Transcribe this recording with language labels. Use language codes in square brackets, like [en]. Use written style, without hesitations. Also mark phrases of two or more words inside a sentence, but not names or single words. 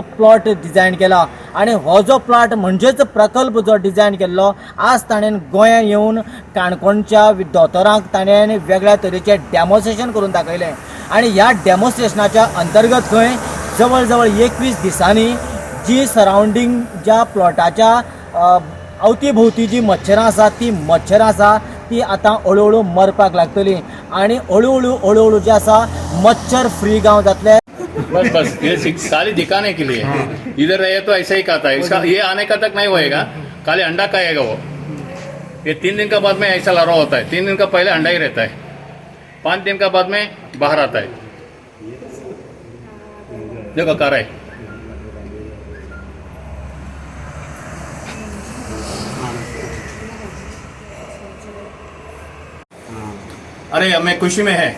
[kok] प्लॉट डिझायन केला आणि हो जो प्लॉट म्हणजेच प्रकल्प जो डिझायन केल्लो आज ताणें गोंयांत येवन काणकोणच्या दोतोरांक ताणें वेगळ्या तरेचे डेमॉन्स्ट्रेशन करून दाखयलें आणि ह्या डेमॉन्स्ट्रेशनाच्या अंतर्गत खंय जवळ जवळ 21 दिसांनी जी सरावंडींग ज्या प्लॉटाच्या अवतीभोवती जी मच्छरां आसा ती आता हळूहळू मरपाक लागतली आणि हळूहळू जे आसा मच्छर फ्री गांव जातले. [hi] बस ये खाली दिखाने के लिए इधर रहे तो ऐसा ही खाता है. इसका ये आने का तक नहीं होएगा, खाली अंडा खाएगा वो. ये 3 दिन का बाद में ऐसा लार्वा होता है. 3 दिन का पहले अंडा ही रहता है, 5 दिन का बाद में बाहर आता है. देखो कर रहा है. अरे हमें खुशी में है.